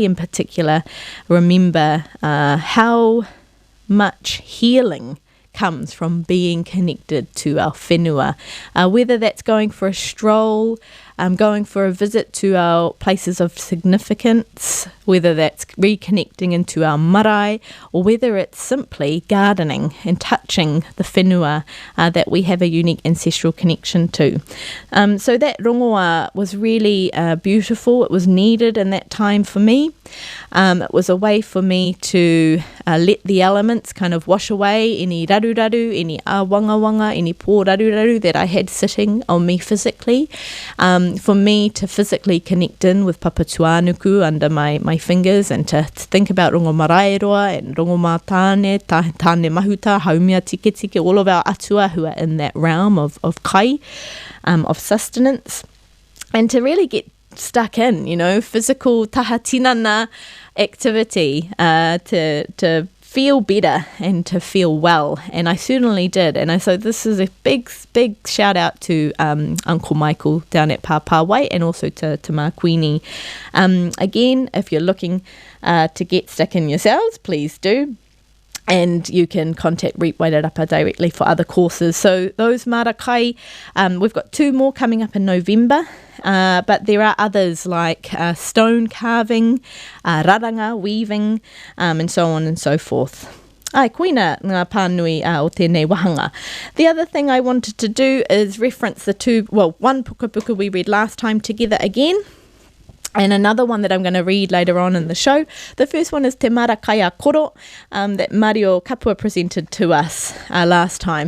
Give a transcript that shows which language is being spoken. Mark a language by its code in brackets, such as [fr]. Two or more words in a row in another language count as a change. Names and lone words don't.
[en] in particular, remember how much healing comes from being connected to our whenua, whether that's going for a stroll, going for a visit to our places of significance, whether that's reconnecting into our marae, or whether it's simply gardening and touching the whenua that we have a unique ancestral connection to. So that rongoa was really beautiful. It was needed in that time for me. It was a way for me to let the elements kind of wash away any raruraru, any wanga, any [mi] pō raruraru [en] that I had sitting on me physically. For me to physically connect in with Papa Tuanuku under my fingers, and to think about rongo maraeroa and rongo mātāne, tāne mahuta, haumia tike, all of our atua who are in that realm of kai, of sustenance, and to really get stuck in, physical [mi] taha tinana [en] activity, to feel better and to feel well, and I certainly did. And so this is a big shout out to Uncle Michael down at Pāpāwai, and also to Makuine. Again, if you're looking to get stuck in yourselves, please do. And you can contact Reap Wairarapa directly for other courses. So those marakai, we've got 2 more coming up in November, but there are others like stone carving, raranga, weaving, and so on and so forth. [mi] Ai, koina ngā pānui o tēnei wahanga. [en] The other thing I wanted to do is reference one pukapuka we read last time together again. And another one that I'm going to read later on in the show. The first one is Te Marakaya Koro that Mario Kapua presented to us last time.